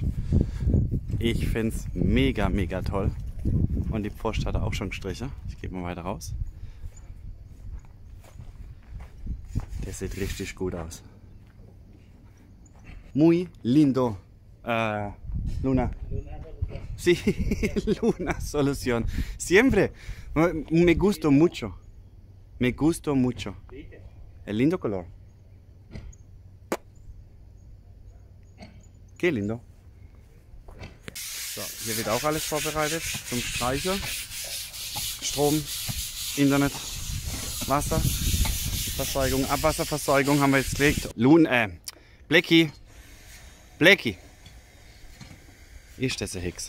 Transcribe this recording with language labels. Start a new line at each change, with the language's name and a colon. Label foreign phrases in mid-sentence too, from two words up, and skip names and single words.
German: Ich finde es mega, mega toll. Und die Post hat er auch schon gestrichen. Ich gebe mal weiter raus. Der sieht richtig gut aus.
Spanish: Muy lindo. Luna. Sí, Luna Solución. Siempre. Me gustó mucho. Me gustó mucho. El lindo color. Qué lindo.
German: So, hier wird auch alles vorbereitet zum Streichen. Strom, Internet, Wasserversorgung, Abwasserversorgung haben wir jetzt gelegt. Blackie. Ist das ein Hex?